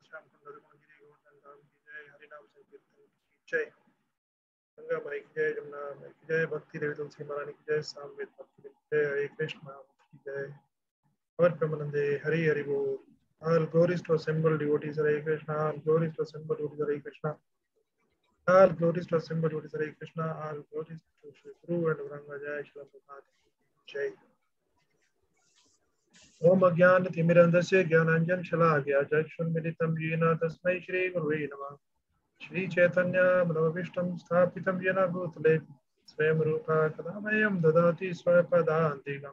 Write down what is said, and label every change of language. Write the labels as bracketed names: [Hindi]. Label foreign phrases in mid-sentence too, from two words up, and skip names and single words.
[Hindi] श्याम सुंदर गिरी गोवर्धन धाम की जय, हरिनाम संकीर्तन की जय, गंगा माई की जय, जमुना माई की जय, भक्ति देवी तुलसी महारानी की जय, सामवेद भक्ति की जय, हरे कृष्ण की जय, और प्रमनंदे हरि हरि बोल. [English] All glories to assembled devotees, Hare Krishna. All glories to assembled devotees, Hare Krishna. All glories to assembled devotees, Hare Krishna. All glories to Shri Guru and Vranga Jai Shri Prabhupada Jai. [Sanskrit] ओम अज्ञानतिमिरन्धस्य ज्ञानाञ्जन शलाकया चक्षुन्मिलितं येन तस्मै श्रीगुरुवे नमः. श्रीचैतन्यमनोभीष्टं स्थापितं येन भूतले स्वयं रूपा कदा मह्यं ददाति स्वपदान्तिकम्.